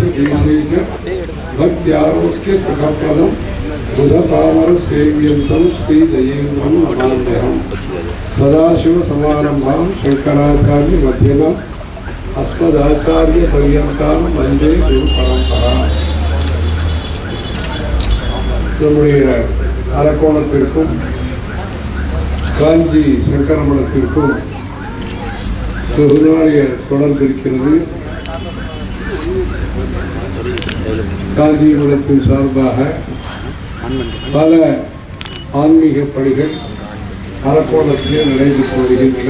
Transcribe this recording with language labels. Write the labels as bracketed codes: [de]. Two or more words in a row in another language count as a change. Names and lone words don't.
[sa] देशे च भक्त्यारोग्य सुखप्रदं बुधपामर सेव्यन्तं श्री दयेन्द्रं नमाम्यहम् सदाशिव समारम्भां शंकराचार्य मध्यमाम् अस्मदाचार्य पर्यन्तां वन्दे गुरु परम्पराम् [ta] நம்முடைய அரக்கோணத்திற்கும் காஞ்சி சங்கரமடத்திற்கும் வெகுநாளிய தொடர்பு இருக்கிறது. காஞ்சி மடத்தின் சார்பாக பல ஆன்மீக பணிகள் அரக்கோணத்திலே நடைபெற்று வருகின்றன.